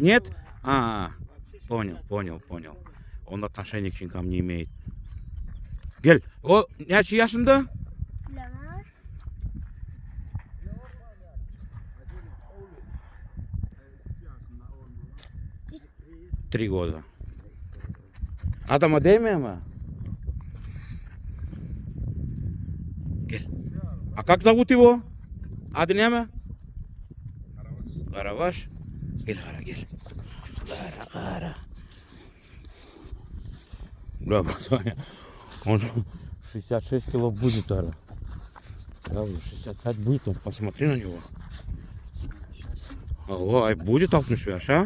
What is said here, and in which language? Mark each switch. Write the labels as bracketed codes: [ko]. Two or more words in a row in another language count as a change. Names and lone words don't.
[ru] Нет? Понял. Он отношения к щенкам не имеет. [tr] Gel. O kaç yaşında? 3 года. Adama değmiyor mu? Gel. [ru] А как зовут его? [tr] Adı ne mi? Караваш. Gel Kara gel. [ru] Кара. Бля, он же 66 кило будет, Ара. Правда, 65 будет, он посмотри на него. Ай будет 65, а?